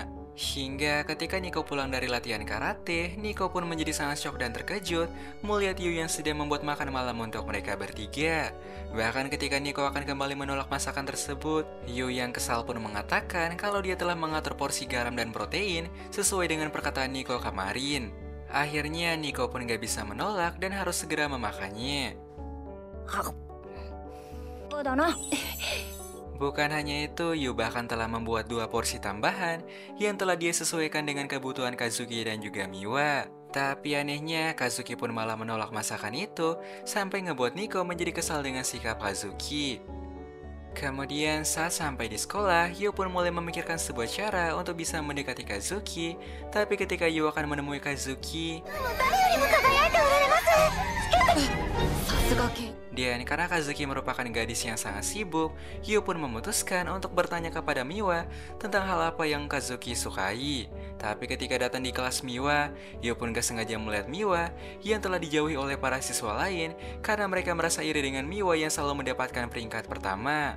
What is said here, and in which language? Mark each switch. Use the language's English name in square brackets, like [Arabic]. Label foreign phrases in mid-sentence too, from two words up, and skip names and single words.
[Indonesian] Hingga ketika Nico pulang dari latihan karate, Nico pun menjadi sangat syok dan terkejut melihat Yu yang sedang membuat makan malam untuk mereka bertiga. Bahkan ketika Nico akan kembali menolak masakan tersebut, Yu yang kesal pun mengatakan kalau dia telah mengatur porsi garam dan protein sesuai dengan perkataan Nico kemarin. Akhirnya Nico pun gak bisa menolak dan harus segera memakannya. [Japanese] そうだな [Indonesian] Bukan hanya itu, Yu bahkan telah membuat 2 porsi tambahan yang telah dia sesuaikan dengan kebutuhan Kazuki dan juga Miwa. Tapi anehnya, Kazuki pun malah menolak masakan itu sampai ngebuat Nico menjadi kesal dengan sikap Kazuki. Kemudian saat sampai di sekolah, Yu pun mulai memikirkan sebuah cara untuk bisa mendekati Kazuki. Tapi ketika Yu akan menemui Kazuki, [Japanese] 誰よりも輝いておられますさすが系 [Indonesian] dan karena Kazuki merupakan gadis yang sangat sibuk, Yu pun memutuskan untuk bertanya kepada Miwa tentang hal apa yang Kazuki sukai. Tapi ketika datang di kelas Miwa, Yu pun gak sengaja melihat Miwa yang telah dijauhi oleh para siswa lain karena mereka merasa iri dengan Miwa yang selalu mendapatkan peringkat pertama.